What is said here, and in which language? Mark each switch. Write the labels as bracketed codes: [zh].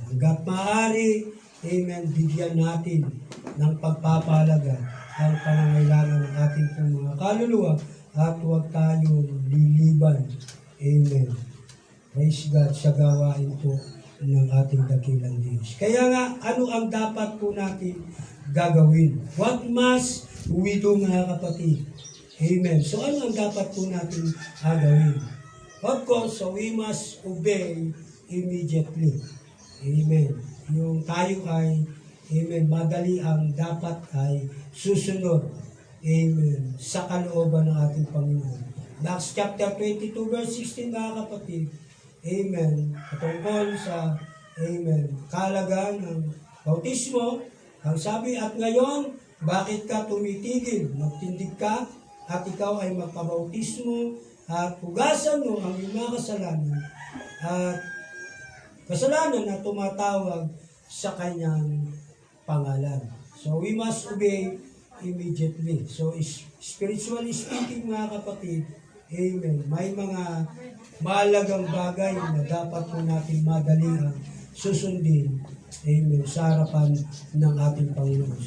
[tl] Hanggat maaari, amen, bigyan natin ng pagpapahalaga ang pangangailangan ng ating pong mga kaluluwa at huwag tayong liliban, amen, praise God, sa gawain po ng ating dakilang Diyos. Kaya nga, ano ang dapat po natin gagawin? [en] What must we do, [tl] mga kapatid? [en] Amen. [tl] So, ano ang dapat po natin gagawin? [en] Of course, so we must obey immediately. Amen. [tl] Yung tayo ay, amen, madali ang dapat ay susunod, amen, sa kalooban ng ating Panginoon. Acts chapter 22, verse 16, mga kapatid, amen, patungkol sa, amen, kahalagaan ng bautismo. Ang sabi, at ngayon, bakit ka tumitigil? Magtindig ka at ikaw ay magpabautismo at hugasan mo ang iyong mga kasalanan at kasalanan na tumatawag sa kanyang pangalan. [en] So we must obey immediately. So spiritually speaking, [tl] mga kapatid, amen, may mga mahalagang bagay na dapat po natin madalian susundin, amen, sa harapan ng ating Panginoon.